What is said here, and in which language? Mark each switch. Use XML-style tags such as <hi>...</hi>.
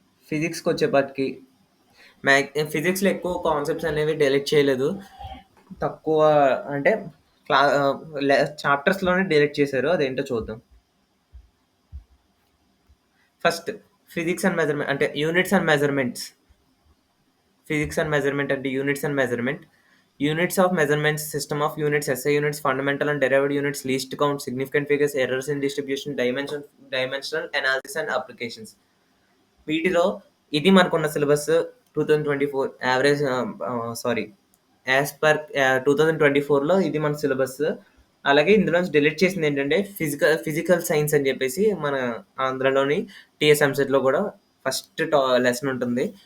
<te>ఫిజిక్స్‌కొచ్చేపాటికి ఫిజిక్స్‌లో ఎక్కువ కాన్సెప్ట్స్ అనేవి డిలీట్ చేయలేదు. తక్కువ అంటే క్లా చాప్టర్స్‌లోనే డిలీట్ చేశారు. అదేంటో చూద్దాం.</te> <en>First physics and measurement అంటే units and measurements. Physics and measurement అంటే units and measurement. Units of measurements, system of units, SI units, fundamental and derived units, least count, significant figures, errors in distribution, dimensional analysis and applications.</en> <te>వీటిలో ఇది మనకున్న syllabus 2024</te> <en>average sorry as per</en> <te>2024లో ఇది మన syllabus. అలాగే ఇందులోంచి delete చేసిందేంటంటే physical science అని జెప్పేసి మన ఆంధ్రలోని టీఎస్ ఎంసెట్‌లో గూడా ఫస్ట్ లెసన్ ఉంటుంది.</te>